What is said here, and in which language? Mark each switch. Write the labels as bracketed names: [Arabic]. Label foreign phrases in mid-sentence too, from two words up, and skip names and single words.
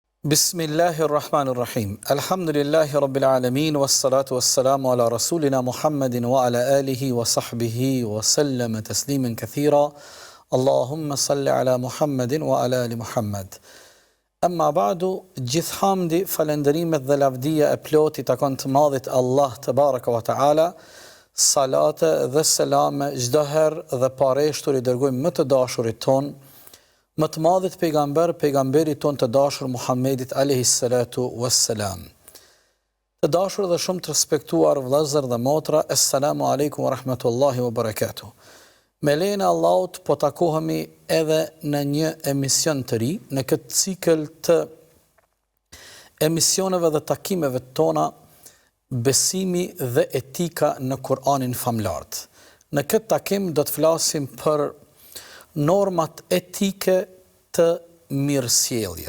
[Arabic] بسم الله الرحمن الرحيم الحمد لله رب العالمين والصلاة والسلام على رسولنا محمد وعلى آله وصحبه وسلم تسليما كثيرا. اللهم صل على محمد وعلى آل محمد. أما بعد, [Albanian] gjithë hamdi, falenderimet dhe lavdia e ploti takon të madhit Allah [Arabic] تبارك وتعالى, [Albanian] salate dhe selame çdo herë dhe pareshtur I dërgojmë më të dashurit ton, më të madhit pejgamberit ton të dashur Muhammedit [Arabic] عليه الصلاة والسلام. [Albanian] Të dashur dhe shumë të respektuar vëllezër dhe motra, [Arabic] السلام عليكم ورحمة الله وبركاته. [Albanian] Me lejnë Allahut po takohemi edhe në një emision të ri, në këtë cikël të emisioneve dhe takimeve tona, besimi dhe etika në Kur'anin famlart. Në këtë takim do të flasim për normat etike të mirësjelljes.